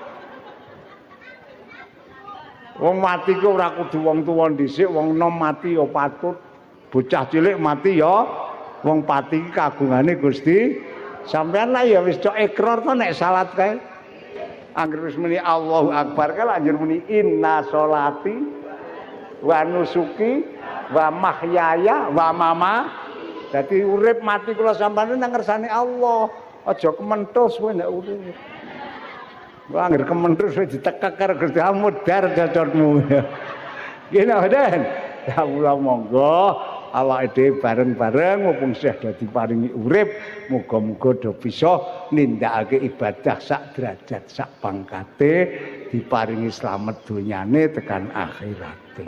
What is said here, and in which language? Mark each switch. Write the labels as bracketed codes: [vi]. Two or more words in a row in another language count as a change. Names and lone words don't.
[jv] Wong mati ku ora kudu wong tuwa dhisik, wong nom mati ya patut. Bocah cilik mati ya wong pati iki kagungane Gusti. Sampeyan lah ya wis cok ikrar to nek salat kae. Angger wis muni [ar] الله أكبر [jv] kae anjur muni [ar] إن صلاتي ونسكي ومحياي ومما. [jv] Dadi urip mati kula sampeyan nang ngersane Allah. Aja kementhus kowe nek urip. Wah angger kementhus wis ditekek karo Gusti Allah mudar cocotmu. Gini Den. Ya Allah monggo awake dhewe bareng-bareng mumpung Syekh dadi paringi urip, muga-muga do bisa nindakake ibadah sak derajat sak pangkate, diparingi slamet donyane tekan akhirate.